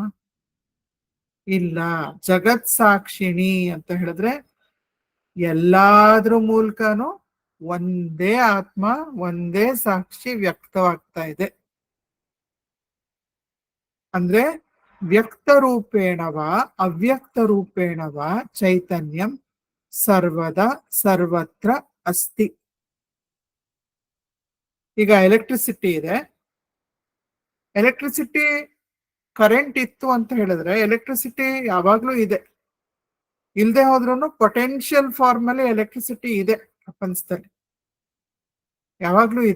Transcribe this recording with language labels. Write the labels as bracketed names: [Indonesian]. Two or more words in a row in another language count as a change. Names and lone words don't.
[Kannada] ಇಲ್ಲ, ಜಗತ್ ಸಾಕ್ಷಿಣಿ ಅಂತ ಹೇಳಿದ್ರೆ ಎಲ್ಲಾದ್ರ ಮೂಲಕನೂ ಒಂದೇ ಆತ್ಮ, ಒಂದೇ ಸಾಕ್ಷಿ ವ್ಯಕ್ತವಾಗ್ತಾ ಇದೆ. [Sanskrit] ಅಂದ್ರೆ व्यक्त रूपेणव अव्यक्त रूपेणव चैतन्यं सर्वदा सर्वत्र अस्ति. [Kannada] ಈಗ ಎಲೆಕ್ಟ್ರಿಸಿಟಿ ಇದೆ, ಎಲೆಕ್ಟ್ರಿಸಿಟಿ ಕರೆಂಟ್ ಇತ್ತು ಅಂತ ಹೇಳಿದ್ರೆ ಎಲೆಕ್ಟ್ರಿಸಿಟಿ ಯಾವಾಗ್ಲೂ ಇದೆ. ಇಲ್ಲದೆ ಹೋದ್ರೂ [English] potential form [Kannada] ಅಲ್ಲಿ ಎಲೆಕ್ಟ್ರಿಸಿಟಿ ಇದೆ ಪ್ರಪಂಚದಲ್ಲಿ, ಯಾವಾಗ್ಲೂ ಇದೆ.